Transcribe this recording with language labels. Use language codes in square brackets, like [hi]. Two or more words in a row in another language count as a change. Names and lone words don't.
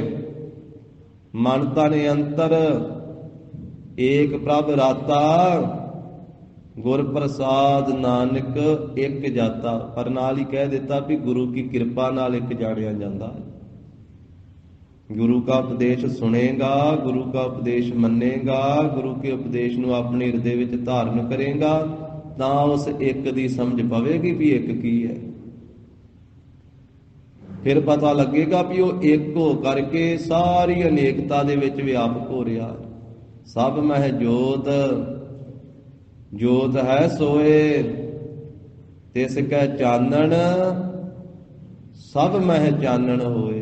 [pa] ਮਨ ਤਨ ਅੰਤਰ ਏਕ ਪ੍ਰਭ ਰਾਤਾ, ਗੁਰ ਪ੍ਰਸਾਦ ਨਾਨਕ ਇੱਕ ਜਾਤਾ। ਪਰ ਨਾਲ ਹੀ ਕਹਿ ਦਿੱਤਾ ਵੀ ਗੁਰੂ ਕੀ ਕਿਰਪਾ ਨਾਲ ਇੱਕ ਜਾਣਿਆ ਜਾਂਦਾ ਹੈ। [hi] गुरु का उपदेश सुनेगा, गुरु का उपदेश मनेगा, गुरु के उपदेश [pa] ਨੂੰ ਆਪਣੇ ਹਿਰਦੇ ਵਿੱਚ ਧਾਰਨ ਕਰੇਗਾ, ਤਾਂ ਉਸ ਇੱਕ ਦੀ ਸਮਝ ਪਵੇਗੀ ਵੀ ਇੱਕ ਕੀ ਹੈ। ਫਿਰ ਪਤਾ ਲੱਗੇਗਾ ਵੀ ਉਹ ਇੱਕ ਹੋ ਕਰਕੇ ਸਾਰੀ ਅਨੇਕਤਾ ਦੇ ਵਿੱਚ ਵਿਆਪਕ ਹੋ ਰਿਹਾ ਹੈ। ਸਭ ਮਹਿ ਜੋਤ ਜੋਤ ਹੈ ਸੋਏ ਤਿਸ ਕੈ ਚਾਨਣ ਸਭ ਮਹਿ ਚਾਨਣ ਹੋਏ।